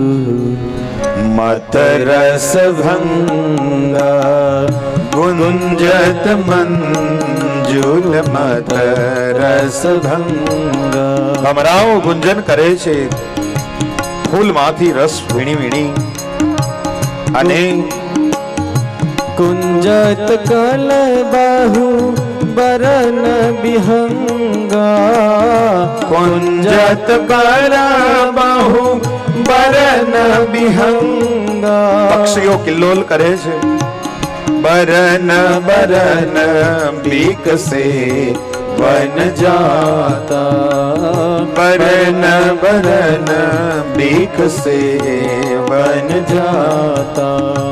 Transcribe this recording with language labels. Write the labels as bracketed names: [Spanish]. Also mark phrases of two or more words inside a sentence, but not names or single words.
[Awadhi] मत रस भंगा, गुंजत मंजुल मत रस भंगा. [Gujarati] ભમરાઓ ગુંજન કરે છે, ફૂલમાંથી રસ વીણી વીણી. અને [Awadhi] कुंजत कल बाहु बरन बिहंगा, कुंजत कर बाहु बरन बिहंगा. [Gujarati] પક્ષીઓ કિલ્લોલ કરે છે. [Awadhi] बरन बरन बीक से वन जाता, बरन बरन बीक से वन जाता.